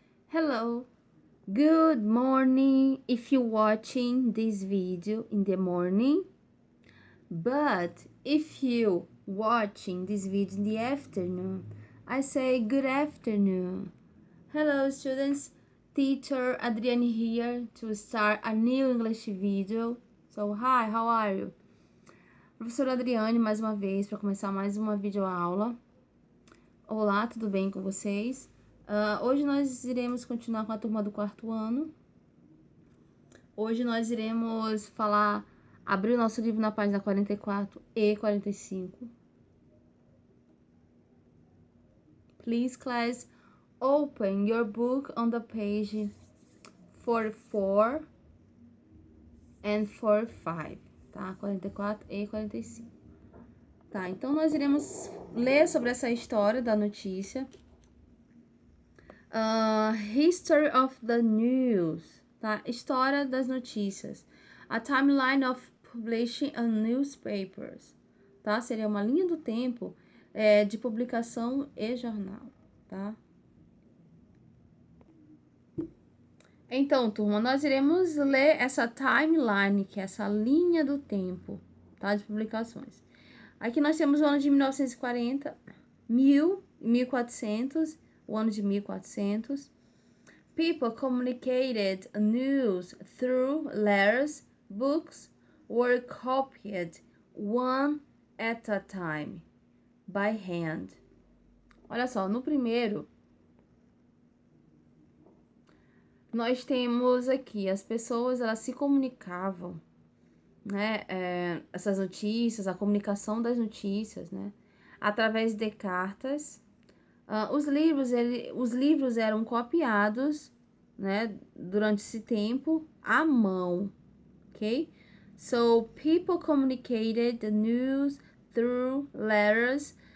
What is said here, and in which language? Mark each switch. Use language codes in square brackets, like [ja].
[en] Hello, good morning if you're watching this video in the morning, but if you watching this video in the afternoon, I say good afternoon. Hello students, teacher Adriane here to start a new English video. So hi, how are you? [pt] Professora Adriane mais uma vez para começar mais uma videoaula. Olá, tudo bem com vocês? Hoje nós iremos continuar com a turma do quarto ano. Hoje nós iremos abrir o nosso livro na página 44 e 45. [en] Please, class, open your book on the page 44 and 45, tá? [pt] 44 e 45. Tá, então nós iremos ler sobre essa história da notícia. [en] History of the news, tá? [pt] História das notícias. [en] A timeline of publishing on newspapers, tá? [pt] Seria uma linha do tempo de publicação e jornal, tá? Então, turma, nós iremos ler essa timeline, que é essa linha do tempo, tá? De publicações. Aqui nós temos o ano de 1940, 1400, o ano de 1400. [en] People communicated news through letters. Books were copied one at a time, by hand. [pt] Olha só, no primeiro, nós temos aqui, as pessoas, elas se comunicavam, né, essas notícias, a comunicação das notícias, né, através de cartas. Os livros eram copiados, né, durante esse tempo, à mão, ok? [en] So, people communicated the news through letters.